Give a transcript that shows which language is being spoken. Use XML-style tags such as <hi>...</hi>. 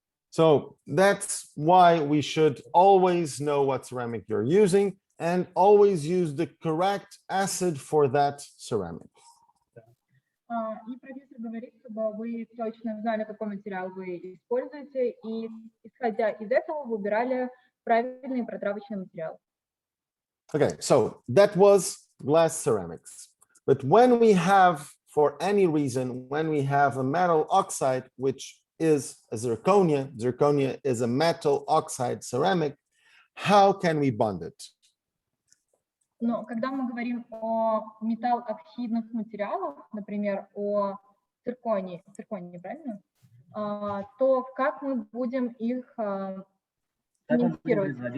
<en>So that's why we should always know what ceramic you're using and always use the correct acid for that ceramic.</en> <ru>И профессор говорит, чтобы вы точно знали, какой материал вы используете, и исходя из этого выбирали правильный протравочный материал.</ru> <en>Okay, so that was glass ceramics. But when we have, for any reason, when we have a metal oxide, which is a zirconia is a metal oxide ceramic, how can we bond it?</en> <ru>Но когда мы говорим о металлоксидных материалах, например, о цирконии, правильно? То как мы будем их цементировать?</ru>